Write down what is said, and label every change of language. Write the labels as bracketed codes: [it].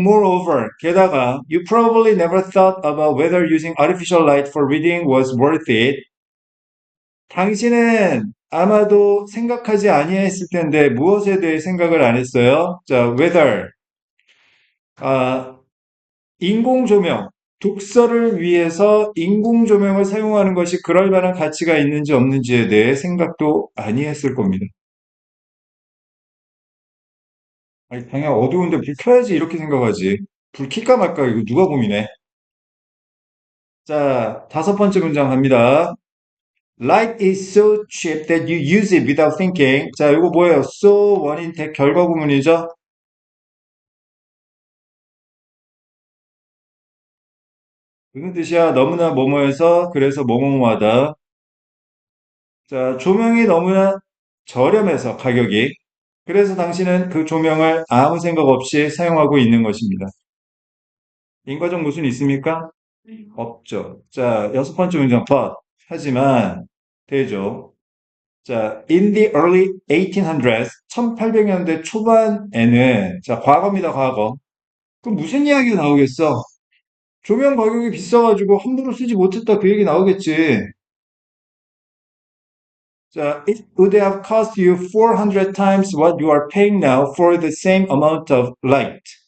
[en] Moreover, [ko] 게다가 [en] you probably never thought about whether using artificial light for reading was worth it. [ko] 당신은 아마도 생각하지 아니했을 텐데 무엇에 대해 생각을 안 했어요? 자, whether 아, 인공 조명, 독서를 위해서 인공 조명을 사용하는 것이 그럴 만한 가치가 있는지 없는지에 대해 생각도 아니했을 겁니다. 아니, 당연히 어두운데 불 켜야지 이렇게 생각하지. 불 킬까 말까 이거 누가 고민해? 자, 다섯 번째 문장 갑니다. [en] Light is so cheap that you use it without thinking. [ko] 자, 이거 뭐예요? So 원인 대 결과 구문이죠? 무슨 뜻이야? 너무나 뭐뭐해서 그래서 뭐뭐하다. 자, 조명이 너무나 저렴해서 가격이. 그래서 당신은 그 조명을 아무 생각 없이 사용하고 있는 것입니다. 인과적 모순이 있습니까? 없죠. 자, 여섯 번째 문장 but. 하지만 되죠. 자, [en] in the early 1800s, [ko] 1800년대 초반에는 자, 과거입니다, 과거. 그럼 무슨 이야기가 나오겠어? 조명 가격이 비싸가지고 함부로 쓰지 못했다 그 얘기 나오겠지. [en] 자, it would have cost you 400 times what you are paying now for the same amount of light.